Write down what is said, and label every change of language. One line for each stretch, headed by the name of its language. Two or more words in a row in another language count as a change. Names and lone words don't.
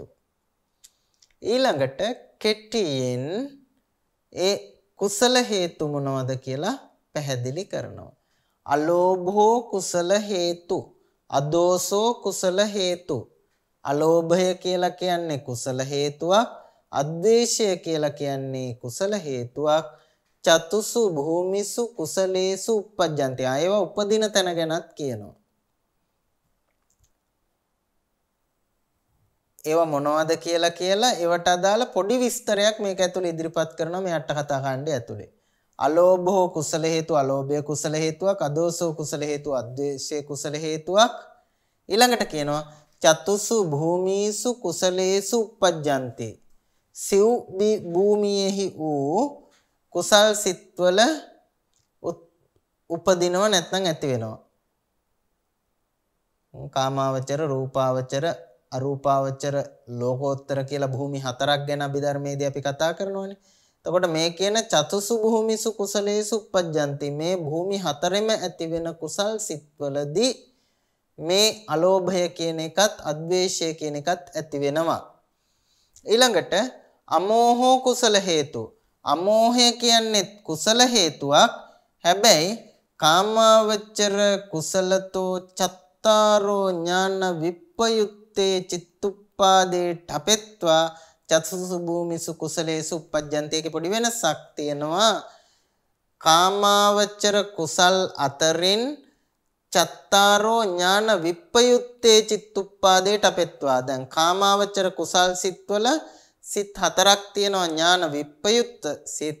Sinhala: ඊළඟට කෙටියෙන් ඒ කුසල හේතු මොනවද කියලා පැහැදිලි කරනවා.
Pali: අලෝභෝ කුසල හේතු, අදෝසෝ කුසල හේතු.
Sinhala: අලෝභය කියලා කියන්නේ කුසල හේතුවක්, අද්වේෂය කියලා කියන්නේ කුසල හේතුවක්.
Pali: චතුසු භූමිසු කුසලේසු uppajjanti.
Sinhala: ඒවා උපදින තැන ගැනත් කියනවා. ඒවා මොනවද කියලා ඒවට අදාළ පොඩි විස්තරයක් මේක ඇතුලේ ඉදිරිපත් කරනවා මේ අට කතා කාණ්ඩය ඇතුලේ.
Pali: අලෝභෝ කුසල හේතු,
Sinhala: අලෝභය කුසල හේතුවක්,
Pali: අදෝසෝ කුසල හේතු,
Sinhala: අද්වේෂය කුසල හේතුවක්. ඊළඟට කියනවා
Pali: චතුසු භූමිසු කුසලේසු uppajjanti.
Sinhala: සිව් භූමියේහි වූ කුසල් සිත්වල උපදිනව නැත්නම් ඇති වෙනවා. කාමාවචර, රූපාවචර, අරූපාවචර, ලෝකෝත්තර කියලා භූමි හතරක් ගැන අභිධර්මයේදී අපි කතා කරනවානේ. එතකොට මේ කියන
Pali: චතුසු භූමිසු කුසලේසු uppajjanti
Sinhala: මේ භූමි හතරෙම ඇති වෙන කුසල් සිත්වලදී මේ අලෝභය කියන එකත් අද්වේෂය කියන එකත් ඇති වෙනවා.
Pali: ඊළඟට අමෝහෝ කුසල හේතු.
Sinhala: අමෝහය කියන්නේ කුසල හේතුවක්. හැබැයි
Pali: කාමාවචර කුසලතෝ චත්තාරෝ ඥාන විප්පයුත්තේ චිත්තුප්පාදේ ඨපෙත්වා චතුසු භූමිසු කුසලේසු uppajjanti.
Sinhala: ඒකේ පොඩි වෙනසක් තියෙනවා. කාමාවචර කුසල් අතරින්
Pali: චත්තාරෝ ඥාන විප්පයුත්තේ චිත්තුප්පාදේ ඨපෙත්වා.
Sinhala: දැන් කාමාවචර කුසල් සිත්වල සිත් හතරක් තියෙනවා ඥාන විප්පයුත්ත සිත්.